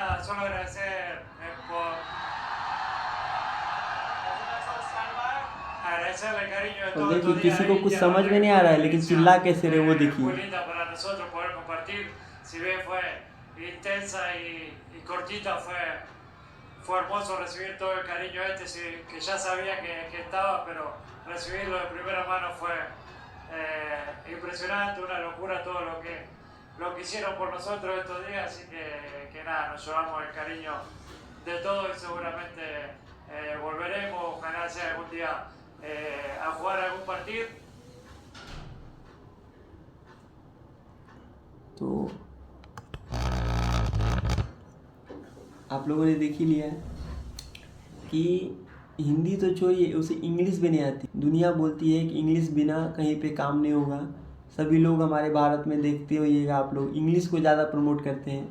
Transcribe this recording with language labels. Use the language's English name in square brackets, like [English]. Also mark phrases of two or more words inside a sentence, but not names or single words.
[Spanish] solo agradecer por agradecerle el cariño de [Hindi] और [Spanish] todos [Hindi] देखिए [Spanish] estos días [Hindi] किसी को [Spanish] ahí, [Hindi] कुछ [Spanish] ya [Hindi] समझ में नहीं आ रहा है, लेकिन चिल्ला कैसे रहे वो देखिए। [Spanish] muy linda para nosotros poder compartir, si bien fue intensa y cortita, fue hermoso recibir todo el cariño que ya sabía que estaba, pero recibirlo de primera mano fue impresionante, una locura todo lo que hicieron por nosotros estos días, así que nada, nos llevamos el cariño de todo y seguramente volveremos, ojalá sea algún día a jugar algún partido. [Hindi] तो आप लोगों ने देख ही लिया है कि हिंदी तो छोड़िए, उसे इंग्लिश भी नहीं आती। दुनिया बोलती है कि इंग्लिश बिना कहीं पे काम नहीं होगा। सभी लोग हमारे भारत में देखते होइएगा, आप लोग इंग्लिश को ज़्यादा प्रमोट करते हैं।